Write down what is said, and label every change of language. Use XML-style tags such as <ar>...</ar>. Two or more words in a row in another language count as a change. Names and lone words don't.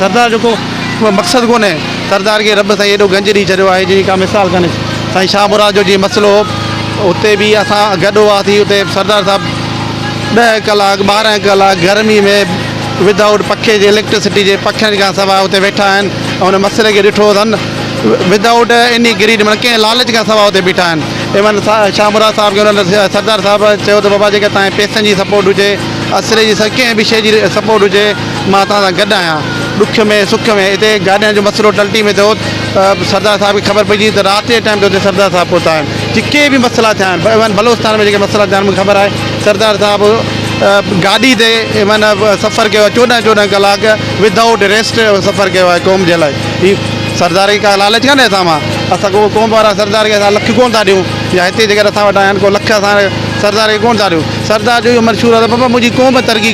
<sd>सरदार जो को मक़सदु कोन्हे, सरदार खे रब साईं एॾो गंज ॾेई छॾियो आहे जंहिंजी का मिसाल कान्हे। साईं शाह मुराद जो जीअं मसइलो हो, उते बि असां गॾु हुआसीं। उते सरदार साहिब 10 कलाक 12 कलाक गर्मी में विदाउट पखे जे, इलेक्ट्रिसिटी जे पखियुनि खां सवाइ उते वेठा आहिनि ऐं हुन मसइले खे ॾिठो अथनि।</sd> <en>without any greed,</en> <sd>माना कंहिं लालच खां सवाइ उते बीठा आहिनि। इवन शाह मुराद साहिब खे हुन सरदार साहिब चयो त बाबा जेका तव्हांजे पैसनि जी सपोर्ट हुजे, असले जी कंहिं बि शइ जी सपोर्ट हुजे, मां तव्हां सां गॾु आहियां। ॾुख में सुख में हिते गाॾियुनि जो मसइलो टल्टी में थियो सरदार साहिब खे ख़बर पइजी त राति जे टाइम ते हुते सरदार साहिब पहुता आहिनि जेके बि मसइला थिया आहिनि इवन बलोचिस्तान में जेके मसइला थिया आहिनि मूंखे ख़बर आहे सरदार साहिब गाॾी ते इवन सफ़र कयो आहे 14 कलाक</sd> <en>without rest</en> <sd>सफ़र कयो आहे क़ौम जे लाइ ही सरदार जी का लालच कान्हे असां मां असां को क़ौम वारा सरदार खे असां लख कोन था ॾियूं या हिते जेकर असां वटि आहिनि को लख असां सरदार खे कोन था ॾियूं सरदार जो इहो मशहूरु आहे त बाबा मुंहिंजी क़ौम तरक़ी</sd>